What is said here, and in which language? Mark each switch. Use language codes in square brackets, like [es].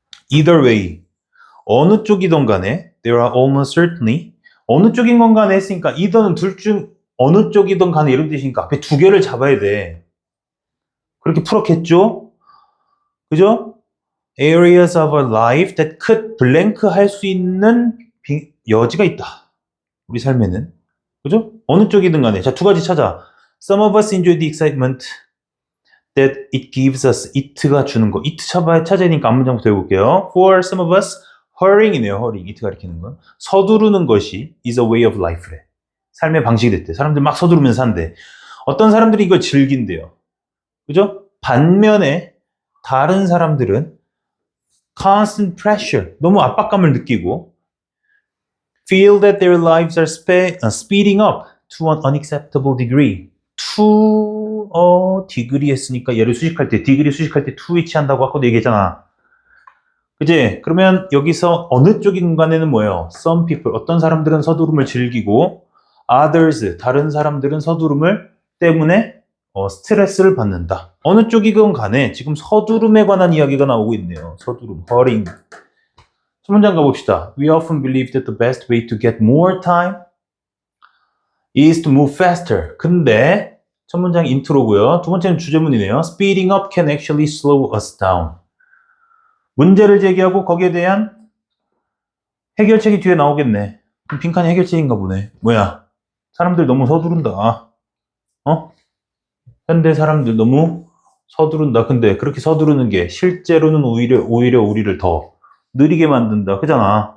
[en] Either way. [ko] 어느 쪽이든 간에 [en] there are almost certainly [ko] 어느 쪽인 건 간에 했으니까 either는 둘 중 어느 쪽이든 간에 이런 뜻이니까 앞에 두 개를 잡아야 돼. 그렇게 풀었겠죠? 그죠? [en] Areas of our life that could blank [ko] 할 수 있는 여지가 있다. 우리 삶에는. 그죠? 어느 쪽이든 간에. 자, 두 가지 찾아. [en] Some of us enjoy the excitement that it gives us. [ko] it가 주는 거. it 찾아야니까 앞문장부터 해볼게요. [en] For some of us, hurrying이네요. [ko] hurrying. it 가리키는 건. 서두르는 것이 is a way of life래. 삶의 방식이 됐대. 사람들 막 서두르면서 산대. 어떤 사람들이 이걸 즐긴대요. 그죠? 반면에 다른 사람들은 [en] constant pressure, [ko] 너무 압박감을 느끼고 [en] feel that their lives are speeding up to an unacceptable degree. to a degree [ko] 했으니까 얘를 수식할 때, degree 수식할 때 to 위치한다고 아까도 얘기했잖아. 그치? 그러면 여기서 어느 쪽인 공간에는 뭐예요? [en] Some people, [ko] 어떤 사람들은 서두름을 즐기고 others, 다른 사람들은 서두름을 때문에 스트레스를 받는다. 어느 쪽이건 간에 지금 서두름에 관한 이야기가 나오고 있네요. 서두름, hurrying. 첫 문장 가봅시다. [en] We often believe that the best way to get more time is to move faster. [ko] 근데 첫 문장 인트로고요. 두 번째는 주제문이네요. [en] Speeding up can actually slow us down. [ko] 문제를 제기하고 거기에 대한 해결책이 뒤에 나오겠네. 그럼 빈칸이 해결책인가 보네. 뭐야? 사람들 너무 서두른다. 현대 사람들 너무 서두른다. 근데 그렇게 서두르는 게 실제로는 오히려 우리를 더 느리게 만든다. 그잖아.